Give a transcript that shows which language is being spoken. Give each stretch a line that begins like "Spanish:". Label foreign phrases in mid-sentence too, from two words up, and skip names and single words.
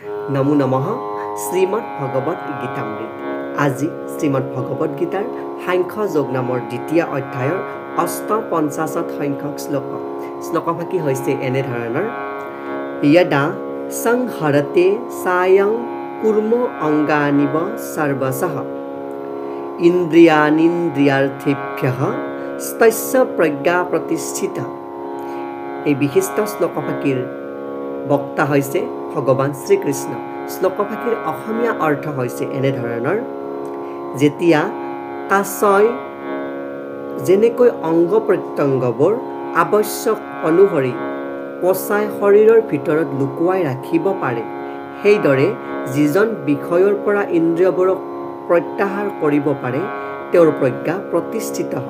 Assamese: নমো নমঃ শ্রীমদ ভগবত গীতামৃত। আজি শ্রীমদ ভগবত গীতাৰ সাংখ্য যোগ নামৰ দ্বিতীয় অধ্যায়ৰ ৮৫ সংখ্যক শ্লোক। শ্লোকভাগী হৈছে এনেধৰণৰ:
Sanskrit: यदा संहरते सायं कुर्म अंगानिव सर्वशः इंद्रियानिन्द्रियार्थेभ्यः तस्य प्रज्ञा प्रतिष्ठिता।
Assamese: এই বিশিষ্ট শ্লোকভাগীৰ বক্তা হৈছে ভগৱান শ্ৰীকৃষ্ণ। শ্লোকভাগীৰ অসমীয়া অৰ্থ হৈছে এনেধৰণৰ: যেতিয়া কাছই যেনেকৈ অংগ প্ৰত্যংগবোৰ আৱশ্যক অনুসৰি পচাই শৰীৰৰ ভিতৰত লুকুৱাই ৰাখিব পাৰে, সেইদৰে যিজন বিষয়ৰ পৰা ইন্দ্ৰিয়বোৰক প্ৰত্যাহাৰ কৰিব পাৰে তেওঁৰ প্ৰজ্ঞা প্ৰতিষ্ঠিত হয়।